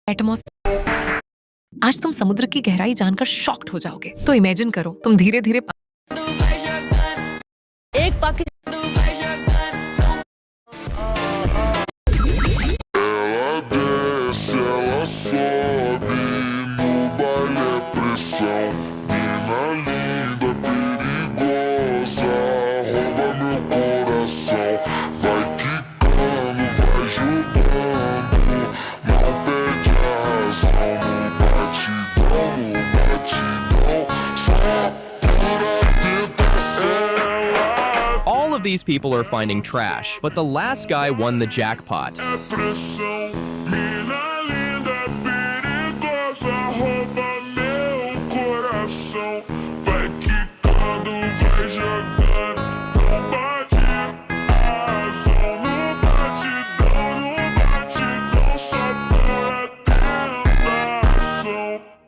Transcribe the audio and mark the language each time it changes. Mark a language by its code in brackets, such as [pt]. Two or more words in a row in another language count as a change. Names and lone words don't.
[hi] एटमॉस। आज तुम समुद्र की गहराई जानकर शॉक्ड हो जाओगे। तो इमेजिन करो तुम धीरे धीरे एक पाकिस्तान [pt] Ela desce, ela sobe, no baile é pressão. Mina linda, perigosa, rouba meu coração. Vai quicando, vai jogando, não perde a razão. No batidão, só pura tentação. [en] All of these people are finding trash, but the last guy won the jackpot. [pt] É pressão, mina linda, perigosa, rouba meu coração. Vai quicando, vai jogando, não bate a razão. No batidão, só para tentação.